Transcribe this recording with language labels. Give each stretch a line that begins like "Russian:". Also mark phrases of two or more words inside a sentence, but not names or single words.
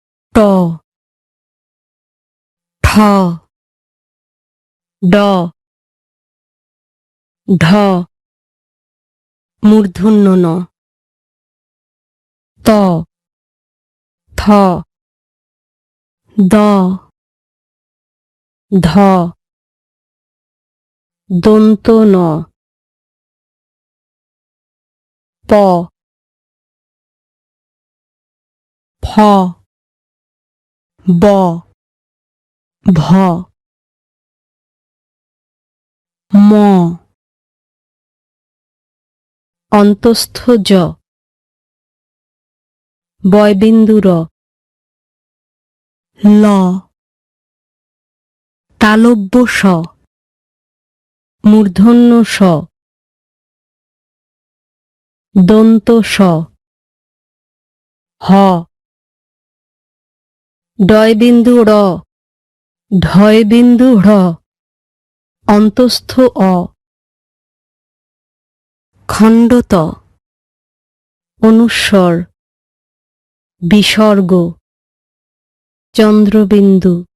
Bangla: ট ঠ ড ঢ মূর্ধন্য ন ত থ দ ধ দন্ত ন প ফ ব ভ ম অন্তস্থ জ বয়বিন্দু র ল তালব্য স মূর্ধন্য স দন্ত স হ ডয়বিন্দু র ঢয়বিন্দু ঢ় অন্তস্থ অ খণ্ডত অনুস্বর বিসর্গ চন্দ্রবিন্দু